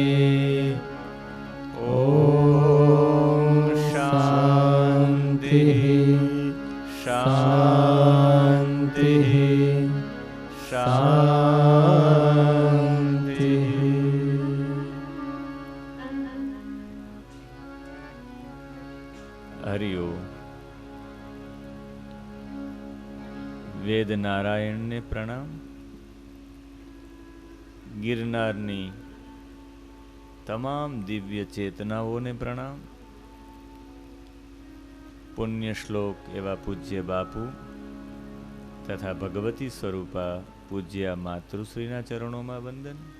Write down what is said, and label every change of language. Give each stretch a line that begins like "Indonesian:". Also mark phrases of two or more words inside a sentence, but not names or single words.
Sanskrit: ॐ शान्ति शान्ति शान्ति। हरिओम।
Gujarati: વેદ નારાયણ ને પ્રણામ। गिरनाરની તમામ દિવ્ય ચેતનાઓને પ્રણામ। પુણ્ય શ્લોક એવા પૂજ્ય બાપુ તથા ભગવતી સ્વરૂપા પૂજ્ય માતૃશ્રીના ચરણોમાં વંદન।